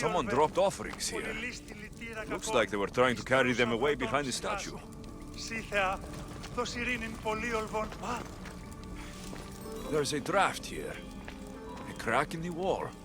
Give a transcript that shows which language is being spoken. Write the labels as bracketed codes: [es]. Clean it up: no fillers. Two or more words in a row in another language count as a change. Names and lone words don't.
[en] Someone dropped offerings here. Looks like they were trying to carry them away behind the statue. [el] Σύ θεά, δώσ' ειρήνην πολύ ολβών. [en] There's a draft here. A crack in the wall.